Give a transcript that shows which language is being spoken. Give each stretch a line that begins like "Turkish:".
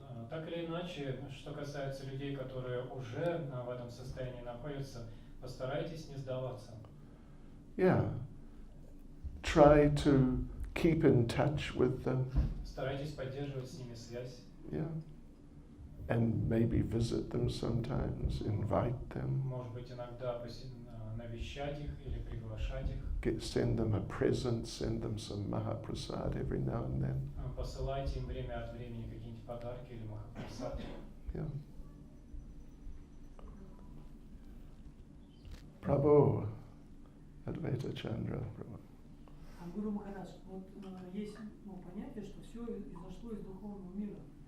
Russian: Так или иначе, что касается людей, которые уже в этом состоянии находятся, постарайтесь не сдаваться.
English: Yeah. Try to keep in touch with them.
Russian: Старайтесь поддерживать с ними связь.
English: Yeah. And maybe visit them sometimes, invite them.
Russian: Может быть, иногда навещать их или приглашать их.
English: Send them a present, send them some Mahaprasad every now and then.
Russian: Посылайте им время от времени какие-нибудь подарки или Махапрасад.
English: Yeah. Prabhu, Advaita Chandra, Prabhu.
Russian: Гуру Махарадж, вот есть понятие, что все изошло из духовного мира.